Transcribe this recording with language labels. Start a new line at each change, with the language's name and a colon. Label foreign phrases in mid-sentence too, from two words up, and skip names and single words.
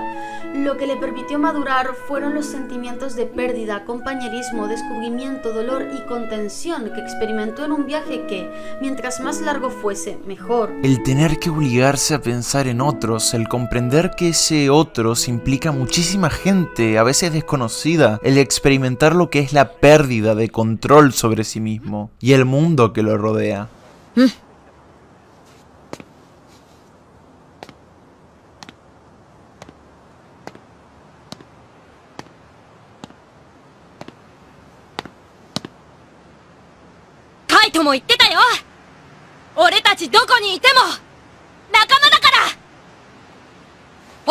Spanish: Lo que le permitió madurar fueron los sentimientos de pérdida, compañerismo, descubrimiento, dolor y contención que experimentó en un viaje que, mientras más largo fuese, mejor. El tener que obligarse a pensar en otros, el comprender que ese otros implica muchísima gente, a veces desconocida, el experimentar lo que es la pérdida de control sobre sí mismo y el mundo que lo rodea.
Japanese: Kaito も言ってたよ。俺たちどこにいても仲間だから。